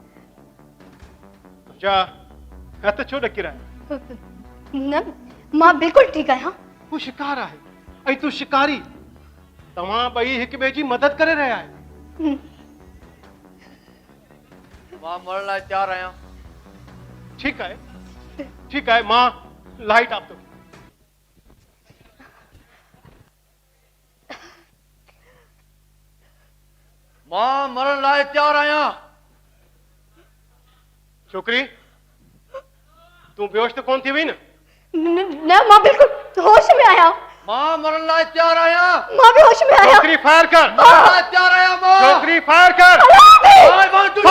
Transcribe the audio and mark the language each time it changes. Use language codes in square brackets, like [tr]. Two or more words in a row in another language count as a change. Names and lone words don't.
[sd] तुंहिंजा हथ छो ॾकी रहिया न मां बिल्कुलु ठीकु आहियां हू शिकार आहे ऐं तूं शिकारी तव्हां ॿई हिक ॿिए जी मदद करे रहिया आहियो मां मरण लाइ तयारु आहियां [hi] ठीक है [sd] मां लाइट आप तो मां मरण लाइ तयारु आहियां छोकरी तूं बेहोश तो कोन थी वई न न मां बिल्कुलु होश में आहियां मां मरण लाइ तयारु आहियां मां भी होश में आहियां छोकरी फायर कर मरण लाइ तयारु आहियां मां छोकरी फायर कर [en] I want to